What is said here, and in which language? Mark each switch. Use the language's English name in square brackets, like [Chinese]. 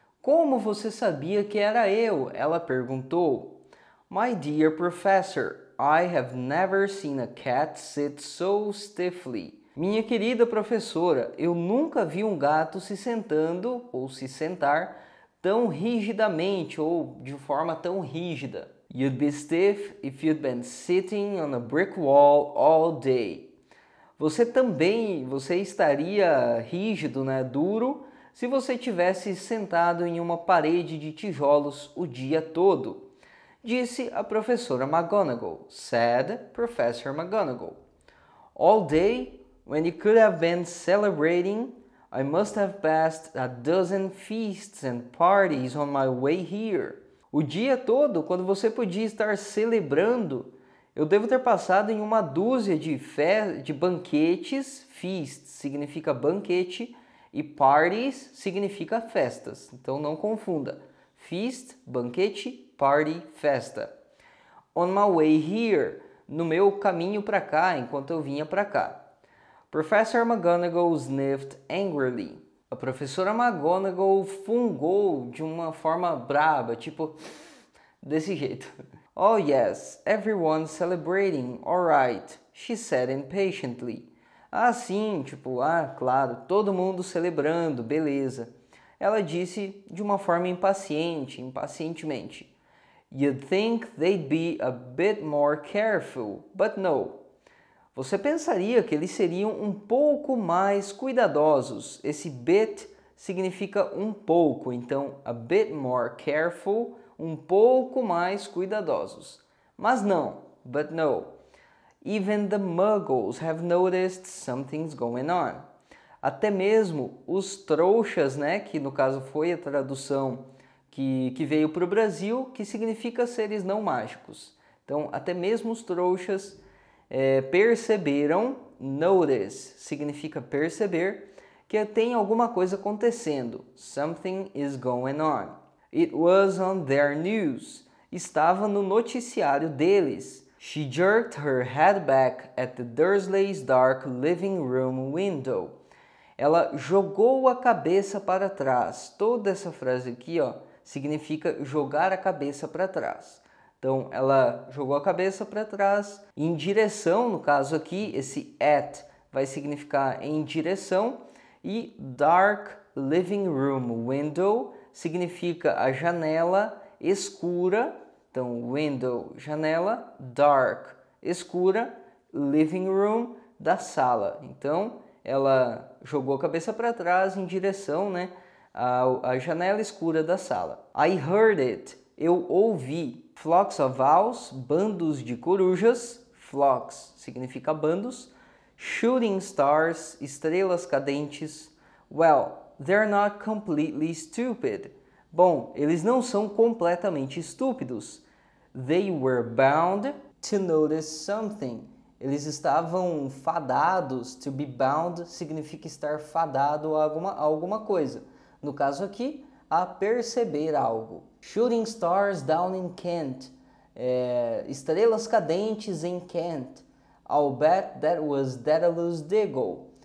[Portuguese] Como você sabia que era eu? Ela perguntou. [English] My dear professor, I have never seen a cat sit so stiffly. [Portuguese] Minha querida professora, eu nunca vi um gato se sentando ou se sentar tão rigidamente ou de forma tão rígida. [English] You'd be stiff if you'd been sitting on a brick wall all day. [Portuguese] Você estaria rígido, né, duro, se você tivesse sentado em uma parede de tijolos o dia todo. Disse a professora McGonagall, [English] said Professor McGonagall. All day, when you could have been celebrating, I must have passed a dozen feasts and parties on my way here. [Portuguese] O dia todo, quando você podia estar celebrando, eu devo ter passado em uma dúzia de banquetes. Feast significa banquete e parties significa festas. Então não confunda. Feast, banquete, party, festa. [English] On my way here, [Portuguese] no meu caminho para cá, enquanto eu vinha para cá. [English] Professor McGonagall sniffed angrily. [Portuguese] A professora McGonagall fungou de uma forma braba, tipo desse jeito. [English] Oh yes, everyone's celebrating, alright, she said impatiently. [Portuguese] Ah, sim, tipo, claro, todo mundo celebrando, beleza. Ela disse de uma forma impacientemente. [English] You'd think they'd be a bit more careful, but no. [Portuguese] Você pensaria que eles seriam um pouco mais cuidadosos. Esse bit significa um pouco, então [English] a bit more careful, [Portuguese] um pouco mais cuidadosos. Mas não, [English] but no. Even the muggles have noticed something's going on. [Portuguese] Até mesmo os trouxas, né, que no caso foi a tradução que veio para o Brasil, que significa seres não mágicos. Então, até mesmo os trouxas perceberam, notice significa perceber, que tem alguma coisa acontecendo. [English] Something is going on. It was on their news. [Portuguese] Estava no noticiário deles. [English] She jerked her head back at the Dursleys' dark living room window. [Portuguese] Ela jogou a cabeça para trás. Toda essa frase aqui, ó, significa jogar a cabeça para trás. Então, ela jogou a cabeça para trás em direção, no caso aqui, esse at vai significar em direção, e [English] dark living room window [Portuguese] significa a janela escura. Então, window, janela, dark, escura, living room, da sala. Então, ela jogou a cabeça para trás em direção, né, à janela escura da sala. [English] I heard it. [Portuguese] Eu ouvi. [English] Flocks of owls, [Portuguese] bandos de corujas. Flocks significa bandos. [English] Shooting stars, [Portuguese] estrelas cadentes. [English] Well, they're not completely stupid. [Portuguese] Bom, eles não são completamente estúpidos. [English] They were bound to notice something. [Portuguese] Eles estavam fadados. [English] To be bound [Portuguese] significa estar fadado a alguma coisa. No caso aqui, a perceber algo. [English] Shooting stars down in Kent. [Portuguese] Estrelas cadentes em Kent. [English] I'll bet that was Daedalus Diggle.